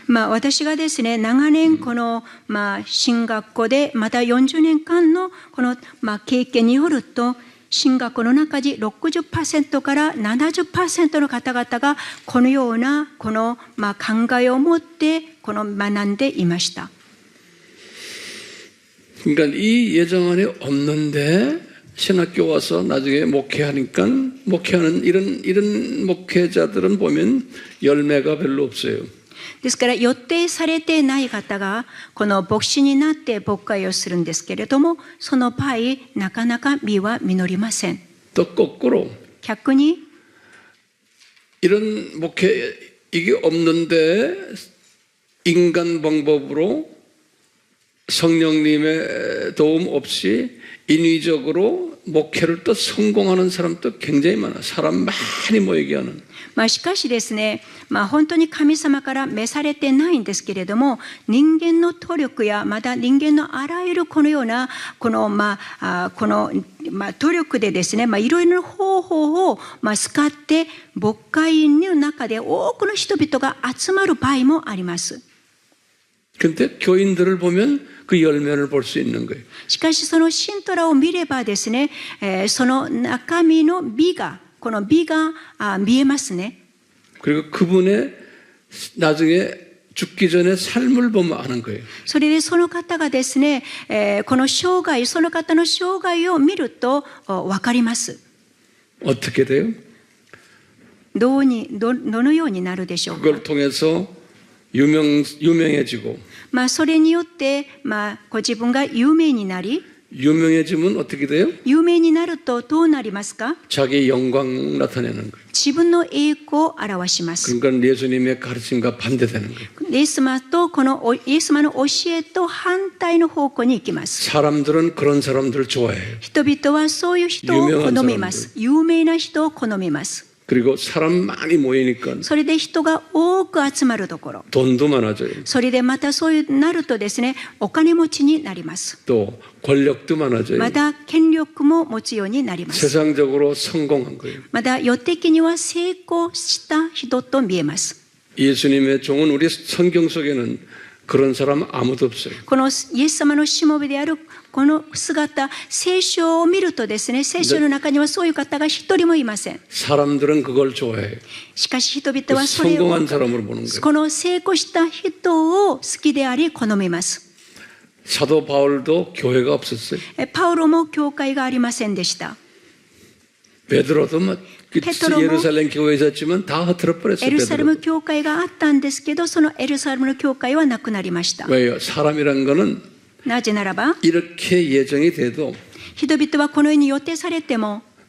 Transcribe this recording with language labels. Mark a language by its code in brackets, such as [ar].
[ja] 私がですね、長年この、進学校でまた40年間のこの、経験によると、進学校の中で 60% から 70% の方々がこのようなこの、考えを持ってこの学んでいました。 [ko] 그러니까 이 예정 안에 없는데 신학교 와서 나중에 목회하니까 목회하는 이런 목회자들은 보면 열매가 별로 없어요. [ja] ですから予定されてない方がこの牧師になって牧会をするんですけれども、その場合なかなか実は実りません。 [ko] 또 거꾸로 [ja] 逆に [ko] 이런 목회 이게 없는데 인간 방법으로 성령님의 도움 없이 인위적으로 목회를 또 성공하는 사람도 굉장히 많아. 사람 많이 모이게 하는. [ja] しかしですね、本当に神様から召されてないんですけれども、人間の努力やまた人間のあらゆるこのようなこの努力でですね、いろいろな方法を使って牧会の中で多くの人々が集まる場合もあります。 [ko] 근데 교인들을 보면 그 열매를 볼 수 있는 거예요. [ja] しかしその信徒らを見ればですね、その中身の美がこの美が見えますね。 [ko] 그리고 그분의 나중에 죽기 전에 삶을 보면 아는 거예요. [ja] それでその方がですね、この生涯、その方の生涯を見ると分かります。 [ko] 어떻게 돼요? [ja] どのようになるでしょうか。 [ko] 그걸 통해서 유명해지고 [ja] それによって、ご自分が有名になり、 [ko] 유명해지면 어떻게 돼요? [ja] 有名になるとどうなりますか。 [ko] 자기 영광 나타내는 거예요. [ja] 自分の栄光を表します。 [ko] 그러니까 예수님의 가르침과 반대되는 거예요. [ja] イエス様とこのイエス様の教えと反対の方向に行きます。 [ko] 사람들은 그런 사람들을 좋아해요. [ja] 人々はそういう人を好みます。有名な人を好みます。 [ko] 그리고 사람 많이 모이니까 [ja] それで人が多く集まるところ、 [ko] 돈도 많아져요. [ja] それでまたそういうなるとですね、お金持ちになります。 [ko] 또 권력도 많아져요. [ja] また権力も持つようになります。 [ko] 세상적으로 성공한 거예요. [ja] また世的には成功した人と見えます。 [ko] 예수님의 종은 우리 성경 속에는 그런 사람 아무도 없어요. [ja] このイエス様のしもべであるこの姿、聖書を見るとですね、聖書の中にはそういう方が一人もいません。 [ko] 사람들은 그걸 좋아해요. [ja] しかし人々はそれを [ko] 성공한 사람으로 보는 거예요. [ja] この成功した人を好きであり好みます。 [ko] 사도 바울도 교회가 없었어요. [ja] パウロも教会がありませんでした。 [ko] 베드로도 베드로도 예루살렘 교회에 있었지만 다 흐트러 버렸어요. [ja] エルサレ [ko] 베드로. [ja] ム教会があったんですけど、そのエルサレムの教会はなくなりました。 [ko] 왜요? 사람이란 거는 [ja] なぜならば、 [ko] 이렇게 예정이 돼도 [ja] 人々はこのように予定されても、